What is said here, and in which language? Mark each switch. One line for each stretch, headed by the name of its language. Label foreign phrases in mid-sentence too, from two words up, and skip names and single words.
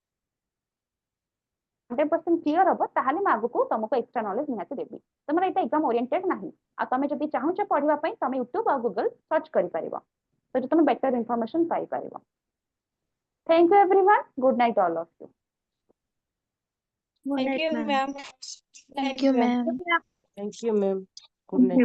Odia: 100% କ୍ଲିୟର ହବ ତାହେଲେ ମୁଁ ଆଗକୁ ତମକୁ
English: extra knowledge
Odia: ନିହାତି ଦେବି ତମର ଏଇଟା
English: exam oriented
Odia: ନାହିଁ ଆଉ ତମେ ଯଦି ଚାହୁଁଛ ପଢିବା ପାଇଁ ତମେ ୟୁଟ୍ୟୁବ ଆଉ ଗୁଗଲ ସର୍ଚ୍ଚ କରିପାରିବ ସେଠି ତମେ
English: better information
Odia: ପାଇପାରିବ
English: thank you everyone good night all of you Good Thank night, you, ma'am. ma'am. Thank you, ma'am. Thank you, ma'am. Good night.